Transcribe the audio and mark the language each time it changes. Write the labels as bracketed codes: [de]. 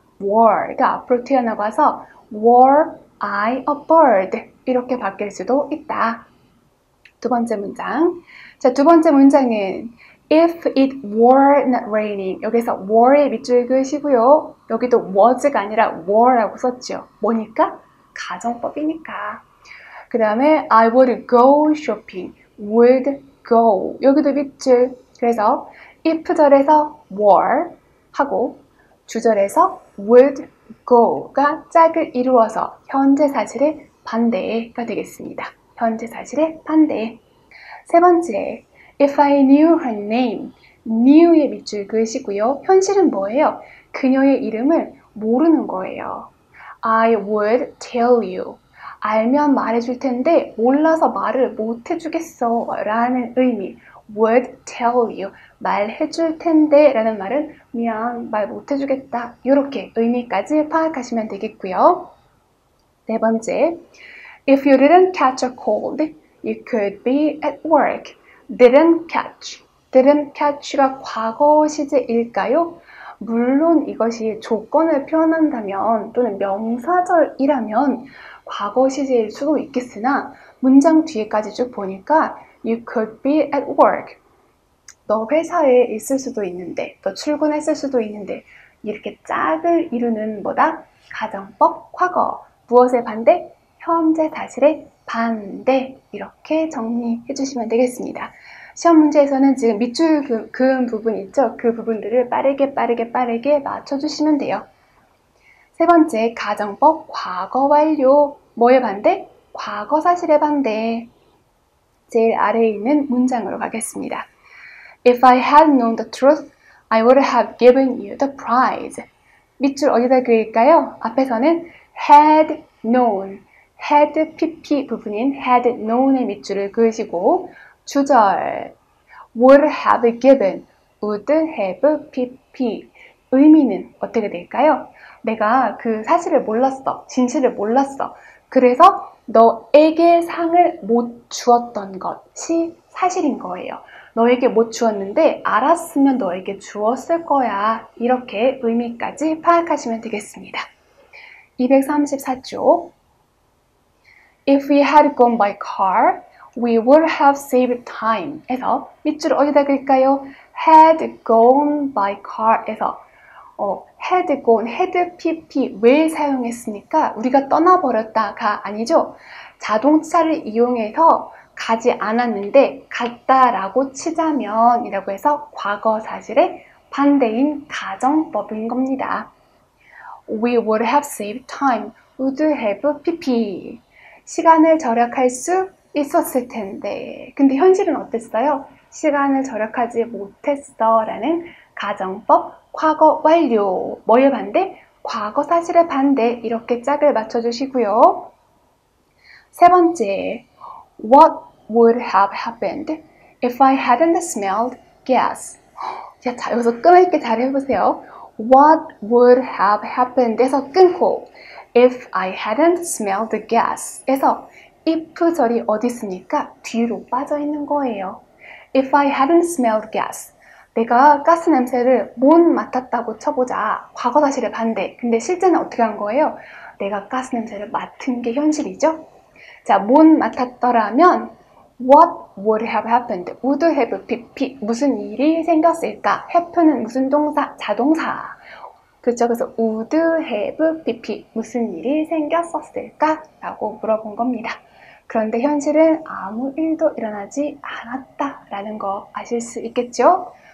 [ko] were가 앞으로 튀어나가서 [en] were I a bird [ko] 이렇게 바뀔 수도 있다. 두 번째 문장. 자, 두 번째 문장은 [en] if it were not raining [ko] 여기서 were의 밑줄 그으시고요. 여기도 was가 아니라 were라고 썼죠. 뭐니까? 가정법이니까. 그 다음에 [en] I would go shopping, [ko] would go 여기도 밑줄. 그래서 if 절에서 were 하고 주절에서 would go가 짝을 이루어서 현재 사실의 반대가 되겠습니다. 현재 사실의 반대. 세 번째, [en] if I knew her name, [ko] knew의 밑줄 그으시고요. 현실은 뭐예요? 그녀의 이름을 모르는 거예요. [en] I would tell you. [ko] 알면 말해줄 텐데 몰라서 말을 못 해주겠어 라는 의미. [en] would tell you. [ko] 말해줄 텐데 라는 말은 미안, 말 못 해주겠다. 이렇게 의미까지 파악하시면 되겠고요. 네 번째, [en] if you didn't catch a cold, you could be at work. [ko] didn't catch가 과거 시제일까요? 물론 이것이 조건을 표현한다면 또는 명사절이라면 과거 시제일 수도 있겠으나 문장 뒤에까지 쭉 보니까 [en] you could be at work. [ko] 너 회사에 있을 수도 있는데, 너 출근했을 수도 있는데 이렇게 짝을 이루는 뭐다? 가정법 과거. 무엇의 반대? 현재 사실의 반대. 이렇게 정리해 주시면 되겠습니다. 시험 문제에서는 지금 밑줄 그은 부분 있죠? 그 부분들을 빠르게 맞춰주시면 돼요. 세 번째, 가정법 과거 완료. 뭐의 반대? 과거 사실의 반대. 제일 아래에 있는 문장으로 가겠습니다. [en] If I had known the truth, I would have given you the prize. [ko] 밑줄 어디다 그릴까요? 앞에서는 had known, had pp 부분인 had known의 밑줄을 그으시고 주절 would have given, would have pp 의미는 어떻게 될까요? 내가 그 사실을 몰랐어, 진실을 몰랐어. 그래서 너에게 상을 못 주었던 것이 사실인 거예요. 너에게 못 주었는데 알았으면 너에게 주었을 거야. 이렇게 의미까지 파악하시면 되겠습니다. [en] 234쪽 If we had gone by car, we would have saved time [ko] 에서 밑줄 어디다 그릴까요? [en] had gone by car 에서 had gone, had pp [ko] 왜 사용했습니까? 우리가 떠나버렸다가 아니죠. 자동차를 이용해서 가지 않았는데 갔다라고 치자면 이라고 해서 과거 사실의 반대인 가정법인 겁니다. [en] We would have saved time, would have pp [ko] 시간을 절약할 수 있었을 텐데 근데 현실은 어땠어요? 시간을 절약하지 못했어 라는 가정법 과거 완료 뭐의 반대? 과거 사실의 반대 이렇게 짝을 맞춰주시고요. 세 번째 [en] What would have happened if I hadn't smelled gas? [ko] 자, 여기서 끊을게 잘 해보세요. [en] What would have happened [ko] 에서 끊고 [en] if I hadn't smelled gas [ko] 에서 if절이 어디 있습니까? 뒤로 빠져 있는 거예요. [en] If I hadn't smelled gas [ko] 내가 가스 냄새를 못 맡았다고 쳐보자. 과거 사실의 반대. 근데 실제는 어떻게 한 거예요? 내가 가스 냄새를 맡은 게 현실이죠? 자, 못 맡았더라면 [en] What would have happened? [ko] Would have pp 무슨 일이 생겼을까? happen은 무슨 동사? 자동사. 그렇죠? 그래서 would have pp 무슨 일이 생겼었을까? 라고 물어본 겁니다. 그런데 현실은 아무 일도 일어나지 않았다라는 거 아실 수 있겠죠?